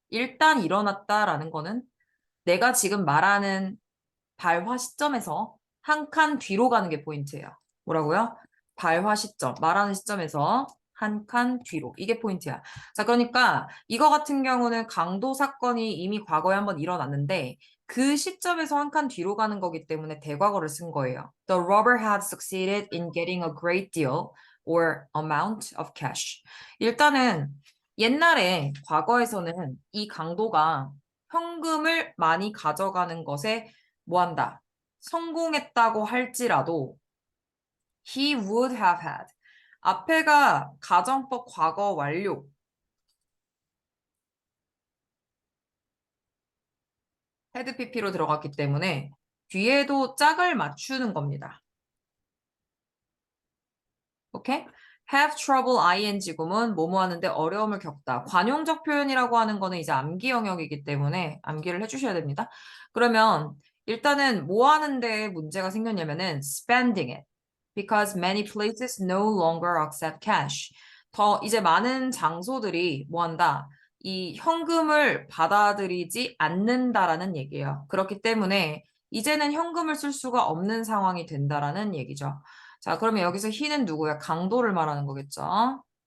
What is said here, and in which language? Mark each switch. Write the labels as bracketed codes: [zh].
[ko] 일단 일어났다라는 거는 내가 지금 말하는 발화 시점에서 한 칸 뒤로 가는 게 포인트예요. 뭐라고요? 발화 시점, 말하는 시점에서 한 칸 뒤로. 이게 포인트야. 자, 그러니까 이거 같은 경우는 강도 사건이 이미 과거에 한번 일어났는데 그 시점에서 한 칸 뒤로 가는 거기 때문에 대과거를 쓴 거예요. [en] The robber had succeeded in getting a great deal or amount of cash. [ko] 일단은 옛날에 과거에서는 이 강도가 현금을 많이 가져가는 것에 뭐 한다? 성공했다고 할지라도 [en] he would have had. [ko] 앞에가 가정법 과거 완료. had pp로 들어갔기 때문에 뒤에도 짝을 맞추는 겁니다. 오케이? have trouble ing 구문 뭐뭐 하는데 어려움을 겪다. 관용적 표현이라고 하는 거는 이제 암기 영역이기 때문에 암기를 해주셔야 됩니다. 그러면 일단은 뭐 하는데 문제가 생겼냐면은 [en] spending it. Because many places no longer accept cash. [ko] 더 이제 많은 장소들이 뭐 한다? 이 현금을 받아들이지 않는다라는 얘기예요. 그렇기 때문에 이제는 현금을 쓸 수가 없는 상황이 된다라는 얘기죠. 자, 그러면 여기서 he는 누구야? 강도를 말하는 거겠죠?